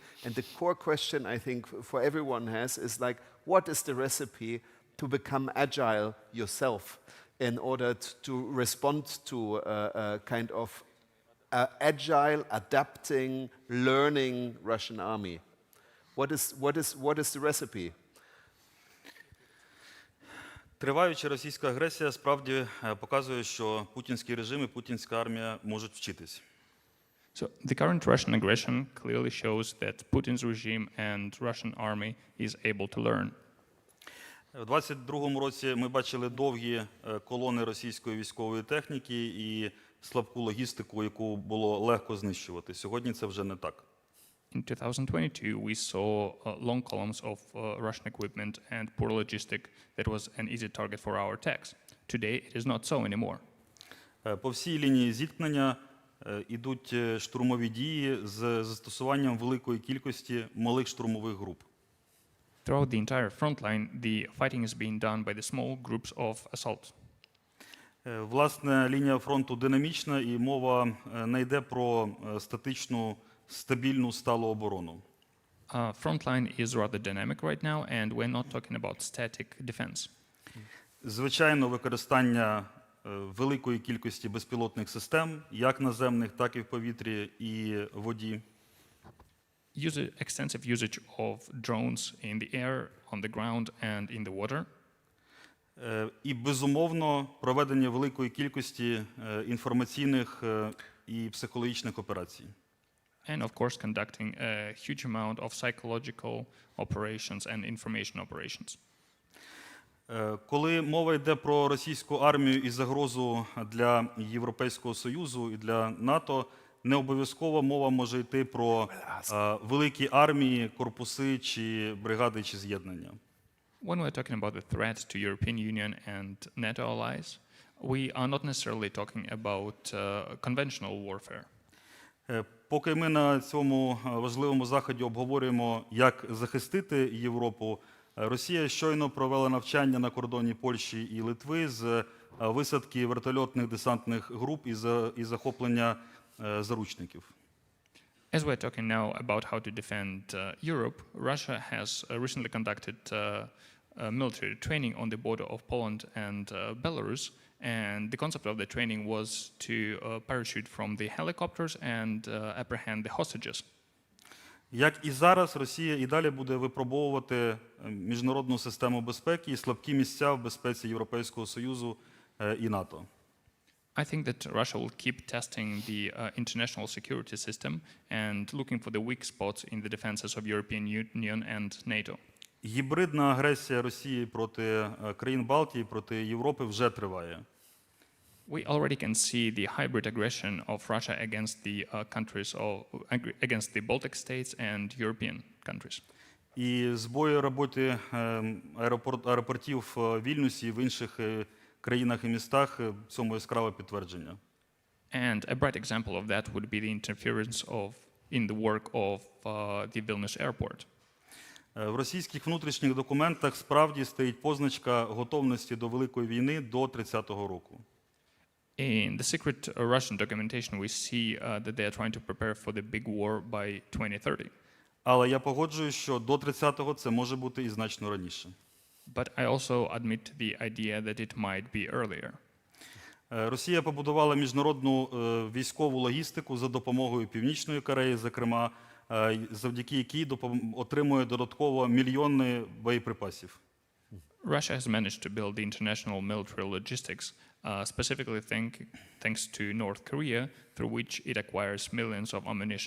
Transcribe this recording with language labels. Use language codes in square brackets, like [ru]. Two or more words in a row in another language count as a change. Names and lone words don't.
[en] And the core question, I think, for everyone has is like, what is the recipe to become agile yourself in order to respond to a kind of agile, adapting, learning Russian army? What is the recipe? [uk] Триваюча російська агресія справді показує, що путінський режим і путінська армія можуть вчитись. [en] So the current Russian aggression clearly shows that Putin's regime and Russian army is able to learn. [uk] У 22-му році ми бачили довгі колони російської військової техніки і слабку логістику, яку було легко знищувати. Сьогодні це вже не так. [en] In 2022, we saw long columns of Russian equipment and poor logistic that was an easy target for our attacks. Today, it is not so anymore. [uk] По всій лінії зіткнення ідуть штурмові дії з застосуванням великої кількості малих штурмових груп. [en] Throughout the entire front line, the fighting is being done by the small groups of assault. [uk] Власне, лінія фронту динамічна, і мова не йде про статичну, стабільну, сталу оборону. [en] Front line is rather dynamic right now, and we're not talking about static defense. [uk] Звичайно, використання великої кількості безпілотних систем, як наземних, так і в повітрі і воді. [en] Extensive usage of drones in the air, on the ground, and in the water. [uk] І, безумовно, проведення великої кількості інформаційних і психологічних операцій. [en] And of course, conducting a huge amount of psychological operations and information operations. [uk] Коли мова йде про російську армію і загрозу для Європейського Союзу і для НАТО, не обов'язково мова може йти про великі армії, корпуси чи бригади чи з'єднання. [en] When we're talking about the threat to European Union and NATO allies, we are not necessarily talking about conventional warfare. [uk] Поки ми на цьому важливому заході обговорюємо, як захистити Європу, Росія щойно провела навчання на кордоні Польщі і Литви з висадки вертольотних десантних груп і захоплення заручників. [en] As we're talking now about how to defend Europe, Russia has recently conducted military training on the border of Poland and Belarus, and the concept of the training was to parachute from the helicopters and apprehend the hostages. [uk] Як і зараз, Росія і далі буде випробовувати міжнародну систему безпеки і слабкі місця в безпеці Європейського Союзу і НАТО. [en] I think that Russia will keep testing the international security system and looking for the weak spots in the defenses of European Union and NATO. [uk] Гібридна агресія Росії проти країн Балтії, проти Європи вже триває. [en] We already can see the hybrid aggression of Russia against the against the Baltic states and European countries. [uk] І збої роботи аеропортів в Вільнюсі і в інших країнах і містах цьому яскраве підтвердження. [en] And a bright example of that would be the interference in the work of the Vilnius airport. [uk] В російських внутрішніх документах справді стоїть позначка готовності до великої війни до 30-го року. [en] In the secret Russian documentation, we see that they are trying to prepare for the big war by 2030. [uk] Але я погоджуюсь, що до 30-го це може бути і значно раніше. [en] But I also admit the idea that it might be earlier. [uk] Росія побудувала міжнародну військову логістику за допомогою Північної Кореї, зокрема, завдяки якій отримує додатково мільйони боєприпасів. [en] Russia has managed to build the international military logistics, specifically thanks to North Korea, through which it acquires millions of ammunition.